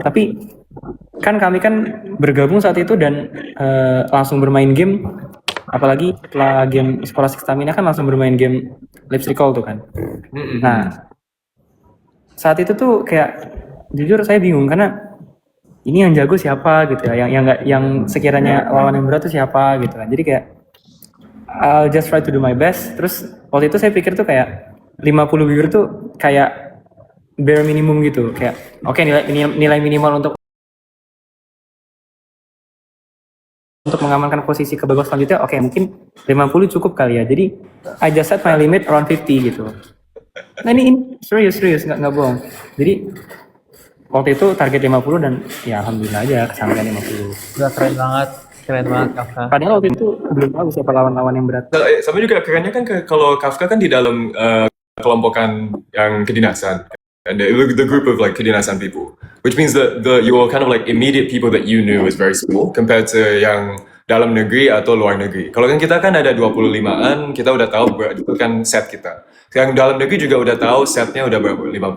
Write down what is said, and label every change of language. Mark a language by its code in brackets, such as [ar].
[id] Tapi kan kami kan bergabung saat itu dan langsung bermain game. Apalagi setelah game Scholastic Stamina kan langsung bermain game Lips Recall tuh kan. Nah, saat itu tuh kayak jujur saya bingung karena ini yang jago siapa gitu ya, yang sekiranya lawan yang berat tuh siapa gitu kan. Jadi kayak [en] I'll just try to do my best. [id] Terus waktu itu saya pikir tuh kayak 50 viewer tuh kayak [en] bare minimum [id] gitu, kayak oke, nilai minimal untuk mengamankan posisi ke babak selanjutnya, oke mungkin 50 cukup kali ya. [en] Jadi I just set my limit around 50 gitu. [id] Nah ini serius nggak bohong. Jadi waktu itu target 50 dan ya alhamdulillah aja kesampaian 50. Udah keren banget Kafka. Padahal waktu itu belum tahu siapa lawan-lawan yang berat. Sama juga kerennya kan kalau Kafka kan di dalam kelompokan yang kedinasan. [en] And the group of like kedinasan people, which means that your kind of like immediate people that you knew is very small compared to [id] yang dalam negeri atau luar negeri. Kalau kan kita kan ada 25-an, kita udah tahu itu kan set kita. Yang dalam negeri juga udah tahu setnya udah berapa 50.